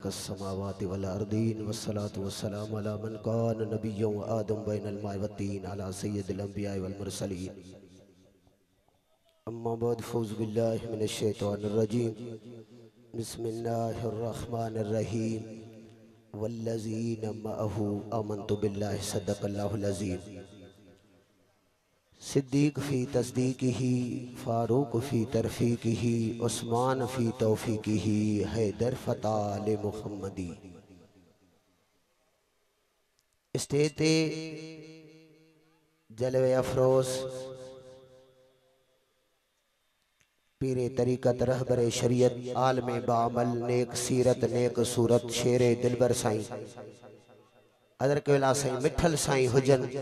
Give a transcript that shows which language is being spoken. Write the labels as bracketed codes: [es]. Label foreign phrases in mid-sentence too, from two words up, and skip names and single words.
[ar] خلق السماوات والأرض والصلاة والسلام على من كان نبيا وآدم بين الماء والطين على سيد الأنبياء والمرسلين أما بعد فأعوذ بالله من الشيطان الرجيم بسم الله الرحمن الرحيم والذين معه آمنت بالله صدق الله العظيم. صديق في تصديقه، فاروق في ترفيقه، عثمان في توفيقه، حيدر فتال محمدي. [sd] स्टेज ते जलवे अफरोज़ पीरे तरीक़त रहबरे शरीयत आलमे बामल नेक सीरत नेक सूरत शेरे दिलबर साईं अदर केवला साईं मिठल साईं हुजन